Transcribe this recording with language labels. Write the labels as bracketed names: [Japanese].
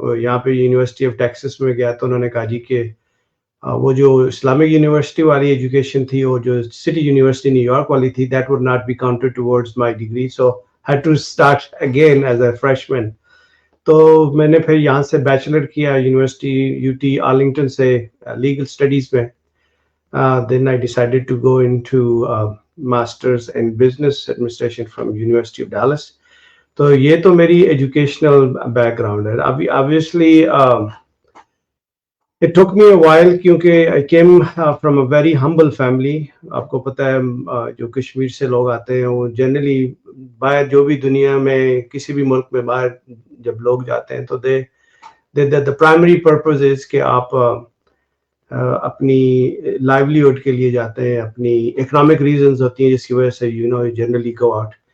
[Hindi] यहाँ पे university of Texas में गया तो उन्होंने कहा जी कि वो जो इस्लामिक यूनिवर्सिटी वाली एजुकेशन थी, वो जो सिटी यूनिवर्सिटी न्यूयॉर्क वाली थी, [English] That would not be counted towards my degree. So had to start again as a freshman. [Hindi] तो मैंने फिर यहाँ से बैचलर किया यूनिवर्सिटी UT आर्लिंगटन से लीगल स्टडीज में। [English] Then I decided to go into Masters in Business Administration from University of Dallas. [Hindi] तो ये तो मेरी एजुकेशनल बैकग्राउंड है। [English] अभी obviously it took me a while क्योंकि I came from a very humble family। [Hindi] आपको पता है जो कश्मीर से लोग आते हैं वो जनरली बाहर, जो भी दुनिया में किसी भी मुल्क में बाहर जब लोग जाते हैं तो [English] the primary purpose is [Hindi] कि आप अपनी लाइवलीहुड के लिए जाते हैं, अपनी इकोनॉमिक रीजंस होती हैं जिसकी वजह से जनरली गो आउट।